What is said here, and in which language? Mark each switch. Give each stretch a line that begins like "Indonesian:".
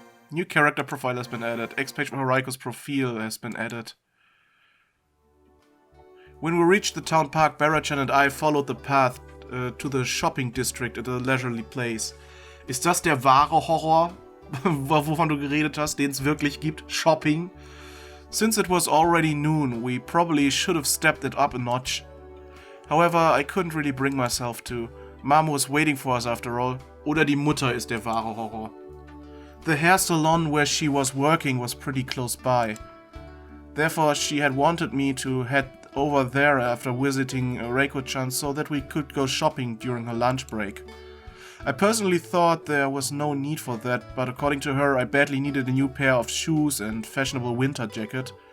English: New character profile has been added. X-page for Raiko's profile has been added. When we reached the town park, Barachan and I followed the path to the shopping district at a leisurely place.
German: Ist das der wahre Horror, wovon du geredet hast, den es wirklich gibt?
English: Shopping? Since it was already noon, we probably should have stepped it up a notch. However, I couldn't really bring myself to. Mom was waiting for us after all.
German: Oder die Mutter ist der wahre Horror.
English: The hair salon where she was working was pretty close by. Therefore, she had wanted me to head over there after visiting Raiko-chan so that we could go shopping during her lunch break. I personally thought there was no need for that, but according to her, I badly needed a new pair of shoes and fashionable winter jacket.